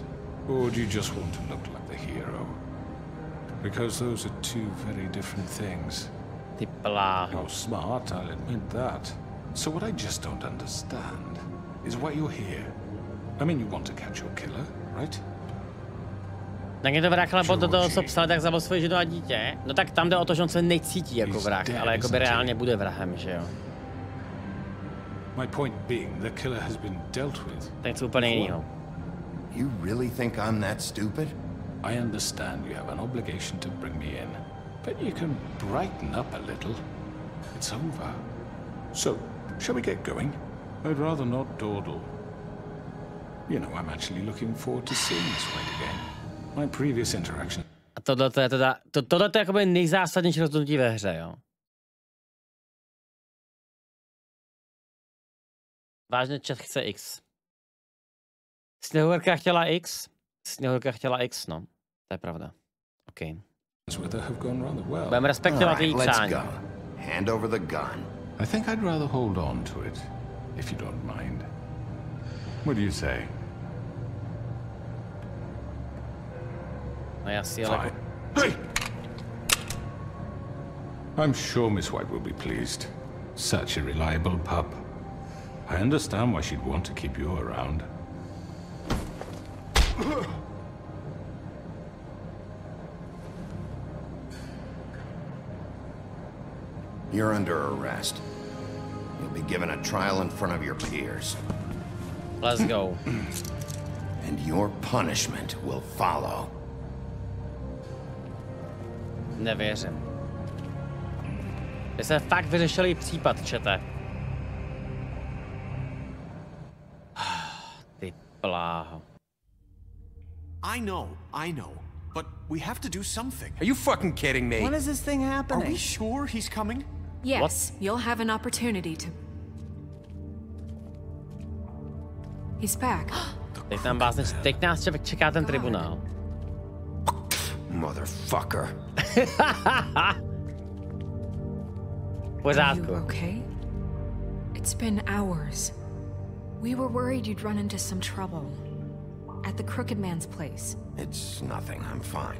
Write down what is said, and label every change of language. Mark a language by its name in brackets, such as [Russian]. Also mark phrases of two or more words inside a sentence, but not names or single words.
[English] Or do you just want to look like the hero? Because those are two very different things. You're smart, I'll admit that. So what I just don't understand is why you're here. I mean, you want to catch your killer, right? [Czech] Tak je to vrah, ale do toho, co psal, tak zabil svoje ženu a dítě. No tak tam jde o to, že on se necítí jako vrah, ale jako by reálně bude vrahem, že jo? [English] My point being, the killer has been dealt with. [Czech] Tak něco úplně jiného. [English] You really think I'm that stupid? I understand you have an obligation to bring me in, but you can brighten up a little. It's over. So, Shall we get going? I'd rather not dawdle. You know, I'm actually looking forward to seeing this fight again. My previous interaction. [Czech] A tohle je teda, tohle je jakoby nejzásadnější rozhodnutí ve hře, jo. Vážně chat chce X. Sněhurka chtěla X. Sněhurka chtěla X, no. To je pravda. OK. Budeme respektovat její přání. [English] Hand over the gun. I think I'd rather hold on to it, if you don't mind. What do you say? [Czech] No jasně, ale... [English] Hey! I'm sure Miss White will be pleased. Such a reliable pup. I understand why she'd want to keep you around. You're under arrest. You'll be given a trial in front of your peers. Let's go. And your punishment will follow. [Czech] Nevěřím. Vy jste fakt vyřešili případ, čete. Ty pláho. [English] I know. But we have to do something. Are you fucking kidding me? When is this thing happening? Are we sure he's coming? Yes, What? you'll have an opportunity to... He's back. [Czech] Teď nás čeká ten tribunál. [English] Motherfucker. Are you okay? It's been hours. We were worried you'd run into some trouble. At the Crooked Man's place. It's nothing. I'm fine.